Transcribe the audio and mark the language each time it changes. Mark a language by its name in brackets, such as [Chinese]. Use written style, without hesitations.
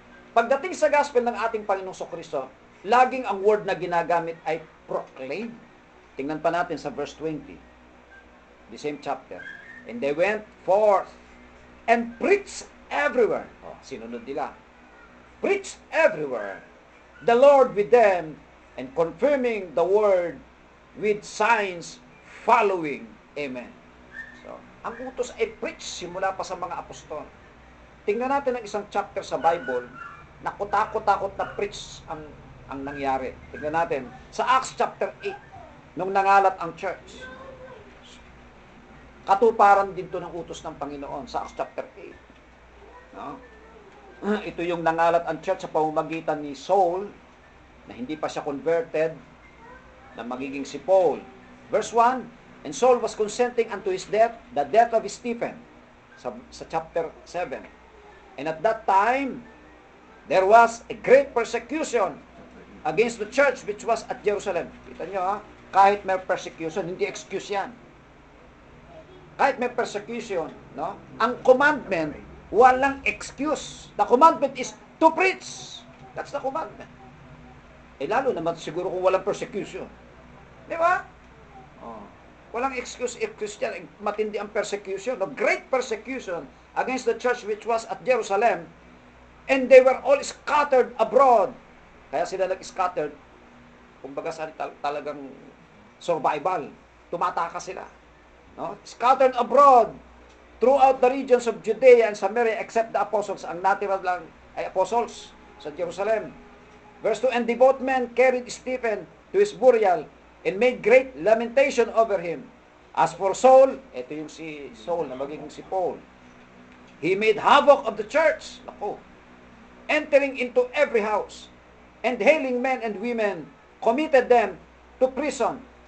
[Filipino] Pagdating sa gospel ng ating Panginoong Kristo, laging ang word na ginagamit ay proclaim. Tingnan pa natin sa verse 20. [English] The same chapter. And they went forth and preached everywhere. [Filipino] Sinunod nila. [English] Preached everywhere. The Lord with them and confirming the word with signs following. Amen. [Filipino] So, ang utos ay preach simula pa sa mga apostol. Tingnan natin ang isang chapter sa Bible na kutakot-takot na preach ang nangyari. Tingnan natin sa Acts chapter 8 nung nangalat ang church. Katuparan din to ng utos ng Panginoon sa Acts chapter 8. No? Ito yung nangalat ang church sa pamamagitan ni Saul na hindi pa siya converted na magiging si Paul. [English] Verse 1, and Saul was consenting unto his death, the death of Stephen, sa chapter 7. And at that time, there was a great persecution against the church which was at Jerusalem. [Filipino] Kita nyo ha, kahit may persecution, hindi excuse yan. Kahit may persecution, no? Ang commandment, walang excuse. [English] The commandment is to preach. That's the commandment. [Filipino] Lalo naman siguro kung walang persecution. Di ba? Walang excuse if Christian, matindi ang persecution, no? [English] Great persecution against the church which was at Jerusalem, and they were all scattered abroad [Filipino] Kaya sila nag-scattered, kumbaga talagang survival. Tumataka sila. No? [English] Scattered abroad throughout the regions of Judea and Samaria except the apostles. [Filipino] Ang natira lang ay apostles sa Jerusalem. [English] Verse 2, and devout men carried Stephen to his burial and made great lamentation over him. As for [Filipino] Saul, ito yung si Saul na magiging si Paul. [English] He made havoc of the church. [Filipino] Naku. [English] Entering into every house and hailing men and women, committed them to prison.